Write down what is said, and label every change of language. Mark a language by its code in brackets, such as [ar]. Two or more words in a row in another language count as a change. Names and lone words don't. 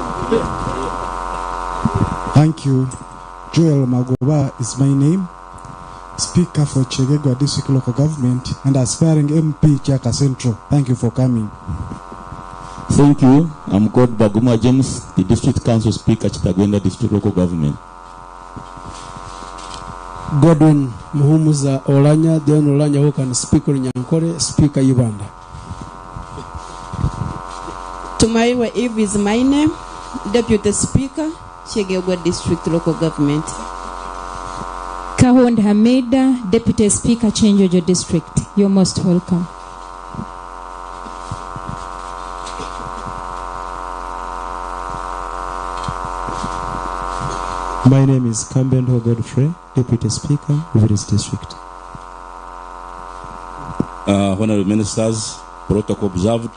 [en] Thank you. Joel Magoba is my name. Speaker for Chegegwa District Local Government and aspiring MP Chaka Central. Thank you for coming. Thank you. I'm called Baguma James, the District Council Speaker, Chitagwenda District Local Government. Godwin Muhumuza Olanya, Dion Olanya, who can speak on Nyankore, Speaker Uganda. Tumaiwa Eve is my name, Deputy Speaker, Chegegwa District Local Government. Kahond Hamida, Deputy Speaker, Chenjojo District. You're most welcome. My name is Kambendo Godfrey, Deputy Speaker, Rivers District. Honorable Ministers, protocol observed.